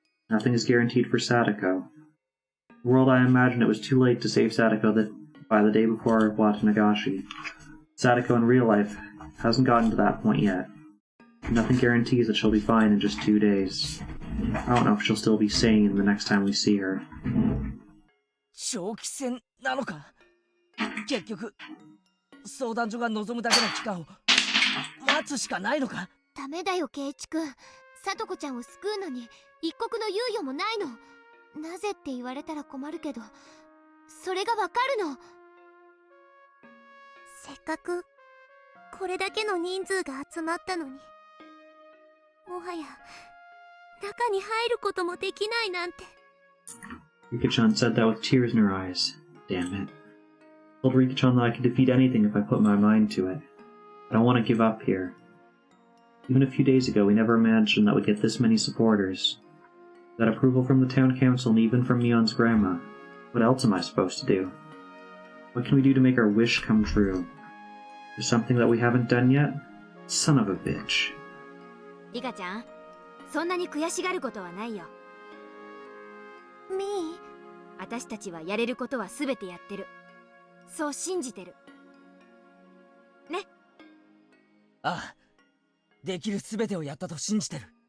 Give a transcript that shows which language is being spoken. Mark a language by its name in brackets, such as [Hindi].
[English] Nothing is guaranteed for Satoko. The world I imagined it was too late to save Satoko by the day before Minagoroshi. Satoko in real life hasn't gotten to that point yet. Nothing guarantees that she'll be fine in just 2 days. I don't know if she'll still be sane the next time we see her. [Japanese] 長期戦なのか。結局相談所が望むだけの期間を待つしかないのか。ダメだよ圭一君。さとこちゃんを救うのに一刻の猶予もないの。なぜって言われたら困るけど、それがわかるの。せっかくこれだけの人数が集まったのに、もはや中に入ることもできないなんて。 [English] Rika-chan said that with tears in her eyes. Damn it. I told Rika-chan that I could defeat anything if I put my mind to it. I don't want to give up here. Even a few days ago, we never imagined that we'd get this many supporters. That approval from the town council and even from Mion's grandma. What else am I supposed to do? What can we do to make our wish come true? There's something that we haven't done yet? Son of a bitch. [Japanese] リカちゃん、そんなに悔しがることはないよ。みー、私たちはやれることは全てやってる。そう信じてる。ね。ああ、できる全てをやったと信じてる。